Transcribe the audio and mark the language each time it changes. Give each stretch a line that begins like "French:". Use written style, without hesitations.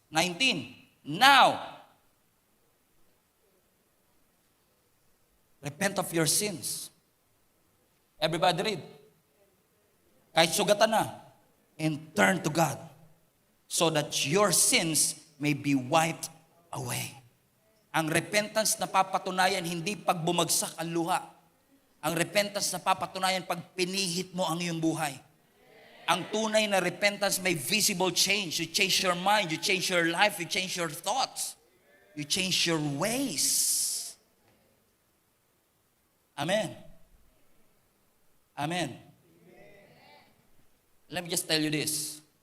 English: 19, now, repent of your sins. Everybody read.
Filipino: Kahit sugatan na.
English: And turn to God so that your sins may be wiped away.
Filipino: Ang repentance na papatunayan, hindi pag bumagsak ang luha. Ang repentance na papatunayan pag pinihit mo ang iyong buhay. Ang tunay na repentance may visible change.
English: You change your mind, you change your life, you change your thoughts. You change your ways. Amen. Amen. Let me just tell you this.